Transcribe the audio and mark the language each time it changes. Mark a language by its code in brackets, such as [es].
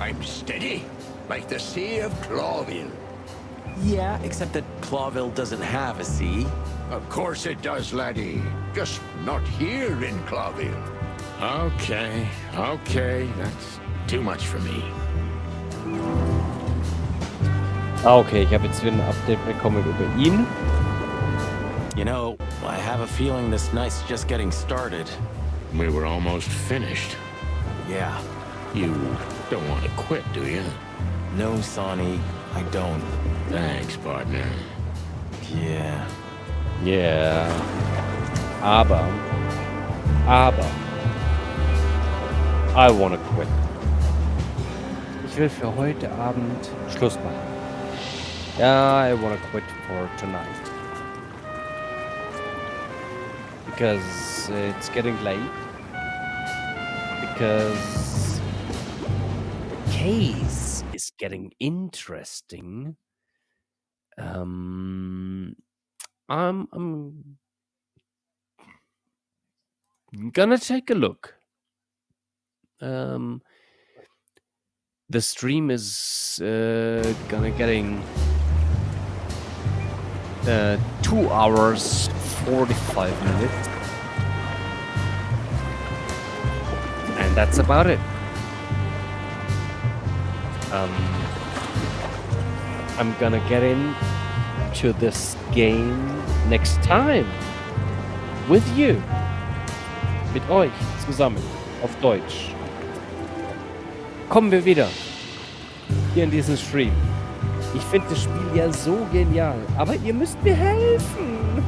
[en] I'm steady, like the Sea of Clawville. Yeah, except that Clawville doesn't have a sea. Of course it does, laddie. Just not here in Clawville. Okay, that's too much for me. [de] Okay, ich habe jetzt wieder ein Update bekommen über ihn. [en] You know, I have a feeling this night's just getting started. We were almost finished. Yeah. You don't want to quit, do you? No, Sonny, I don't. Thanks, partner. Yeah. Yeah. Aber. I wanna quit. [de] Ich will für heute Abend Schluss machen. [en] Yeah, I wanna quit for tonight. Because it's getting late. Because the case is getting interesting. I'm gonna take a look. The stream is gonna getting 2 hours 45 minutes, and that's about it. I'm gonna get into this game next time with you, [de] mit euch zusammen auf Deutsch. Kommen wir wieder hier in diesen Stream. Ich finde das Spiel ja so genial, aber ihr müsst mir helfen.